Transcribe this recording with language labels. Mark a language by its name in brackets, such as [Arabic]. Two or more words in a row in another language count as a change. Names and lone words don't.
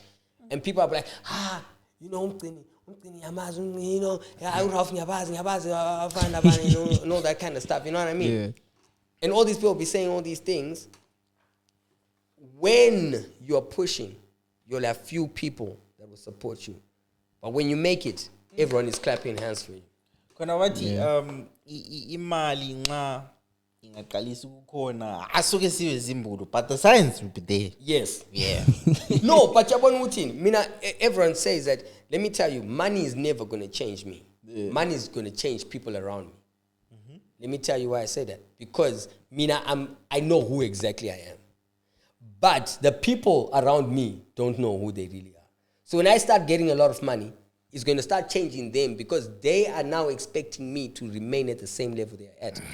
[English] And people are like, you know, you know, and all that kind of stuff, you know what I mean? Yeah. And all these people be saying all these things. When you're pushing, you'll have few people that will support you. But when you make it, everyone is clapping hands for you. [North Ndebele] Kona wathi imali nxa ingaqalisa ukukhona asuke sibe zimbulu, [English] but the science will be there. Yes. Yeah. No, but [North Ndebele] yabona ukuthi mina [English] everyone says that, let me tell you, money is never going to change me. Money is going to change people around me. Let me tell you why I say that. Because I know who exactly I am. But the people around me don't know who they really are. So when I start getting a lot of money, it's going to start changing them because they are now expecting me to remain at the same level they are at.